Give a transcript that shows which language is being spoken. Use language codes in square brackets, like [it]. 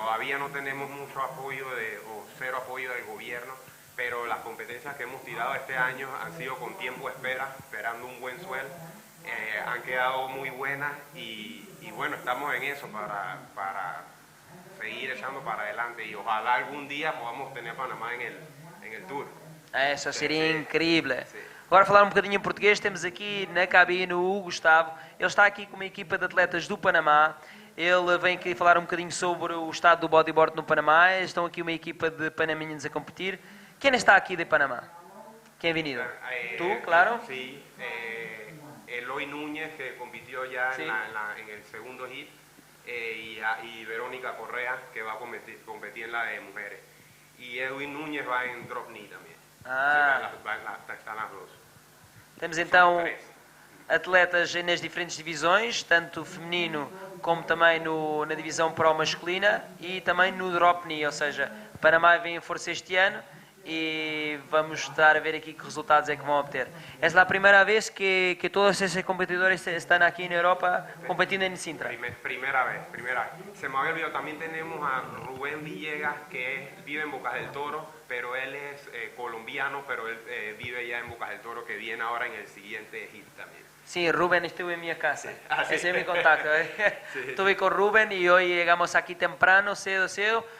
[es] Todavía no tenemos mucho apoyo o cero apoyo del gobierno, pero las competencias que hemos tirado este año han sido con tiempo de espera, esperando un buen suelo. Han quedado muy buenas y bueno, estamos en eso para seguir echando para adelante y ojalá algún día podamos tener Panamá en el tour. [pt] Isso seria incrível. Agora falar um bocadinho em português, temos aqui na cabine o Gustavo. Ele está aqui com uma equipa de atletas do Panamá. Ele vem aqui falar um bocadinho sobre o estado do bodyboard no Panamá. Estão aqui uma equipa de panameños a competir. Quem está aqui de Panamá? Quem é [es] venido? ¿Tú, claro? Sí, Eloy Núñez, que compitió ya sí. en el segundo hit, y Verónica Correa, que va a competir en la de mujeres. Y Edwin Núñez va en drop knee también. Están las dos. [pt] Temos então atletas nas diferentes divisões, tanto feminino como também na divisão pro masculina e também no drop knee, ou seja, Panamá vem em força este ano e vamos estar a ver aqui que resultados é que vão obter. Esta é a primeira vez que todos esses competidores estão aqui na Europa competindo em Sintra. [es] Primera vez. Se me había olvidado, también tenemos a Rubén Villegas, que vive en Bocas del Toro, pero él es colombiano, pero él vive ya en Bocas del Toro, que viene ahora en el siguiente hit también. Sí, Rubén estuvo en mi casa. Sí. Ese es mi contacto. Sí. Estuve con Rubén y hoy llegamos aquí temprano, [pt] cedo.